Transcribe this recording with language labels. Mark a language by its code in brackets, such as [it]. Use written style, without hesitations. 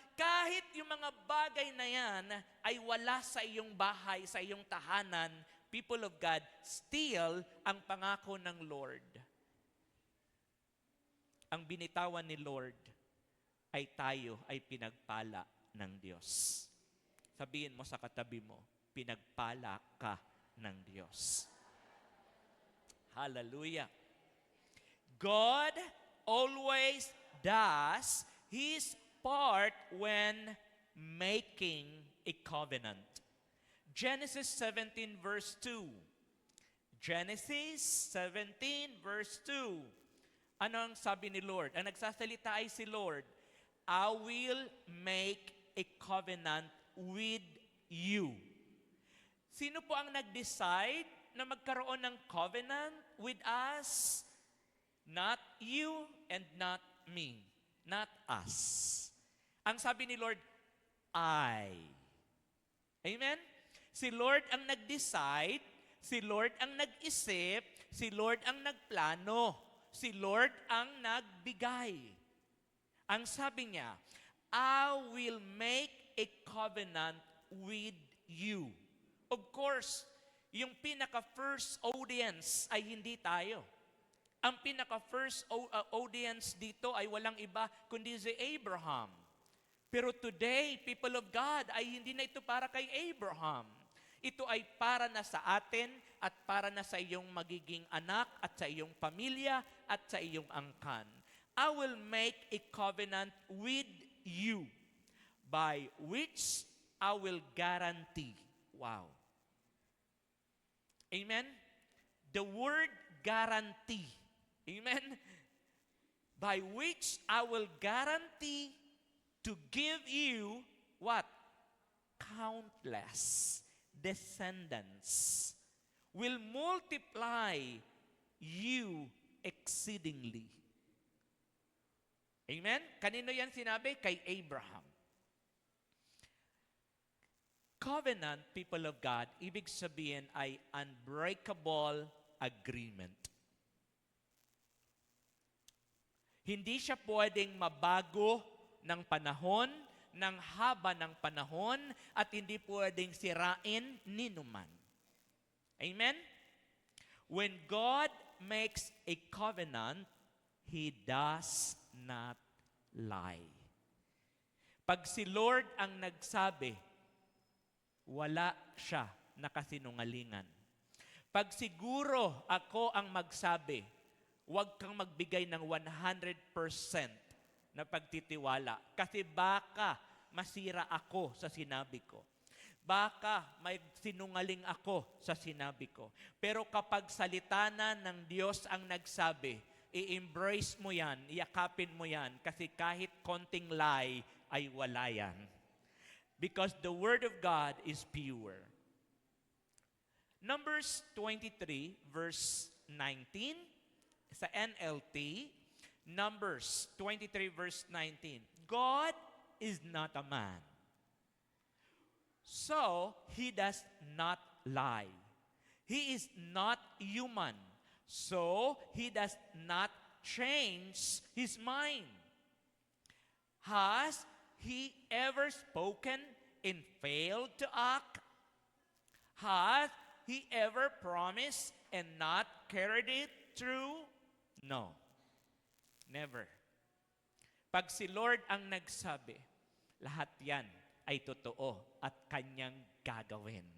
[tl] Kahit yung mga bagay na yan ay wala sa iyong bahay, sa iyong tahanan, [en] people of God, [tl] still ang pangako ng Lord. Ang binitawan ni Lord ay tayo ay pinagpala ng Diyos. Sabihin mo sa katabi mo, pinagpala ka ng Diyos. Hallelujah. [en] God always does His part when making a covenant. Genesis 17 verse 2. Genesis 17 verse 2. [tl] Ano ang sabi ni Lord? Ang nagsasalita ay si Lord, [en] I will make a covenant with you. [tl] Sino po ang nag-decide na magkaroon ng covenant [en] with us? Not you and not me. Not us. [tl] Ang sabi ni Lord, I. Amen? Si Lord ang nag-decide, si Lord ang nag-isip, si Lord ang nagplano, si Lord ang nagbigay. Ang sabi niya, [en] I will make a covenant with you. Of course, [tl] yung pinaka-first audience ay hindi tayo. Ang pinaka-first audience dito ay walang iba kundi si Abraham. Pero today, [en] people of God, [tl] ay hindi na ito para kay Abraham. Ito ay para na sa atin at para na sa iyong magiging anak at sa iyong pamilya at sa iyong angkan. [en] I will make a covenant with you by which I will guarantee. Wow. Amen? The word guarantee. Amen? By which I will guarantee to give you what? Countless descendants. Will multiply you exceedingly. [tl] Amen? Kanino yan sinabi? Kay Abraham. [en] Covenant, people of God, [tl] ibig sabihin ay [en] unbreakable agreement. [tl] Hindi siya pwedeng mabago ng panahon, ng haba ng panahon, at hindi pwedeng sirain ni numan. Amen? [en] When God makes a covenant, He does not lie. [tl] Pag si Lord ang nagsabi, wala siya nakasinungalingan. Pag siguro ako ang magsabi, huwag kang magbigay ng 100% na pagtitiwala. Kasi baka masira ako sa sinabi ko. Baka may sinungaling ako sa sinabi ko. Pero kapag salita na ng Diyos ang nagsabi, i-embrace mo yan, iyakapin mo yan, kasi kahit konting lie ay wala yan. [en] Because the Word of God is pure. Numbers 23 verse 19 sa NLT, Numbers 23 verse 19. God is not a man, so He does not lie. He is not human, so He does not change His mind. Has He ever spoken and failed to act? Has He ever promised and not carried it through? No. Never. [tl] Pag si Lord ang nagsabi, lahat yan ay totoo at Kanyang gagawin.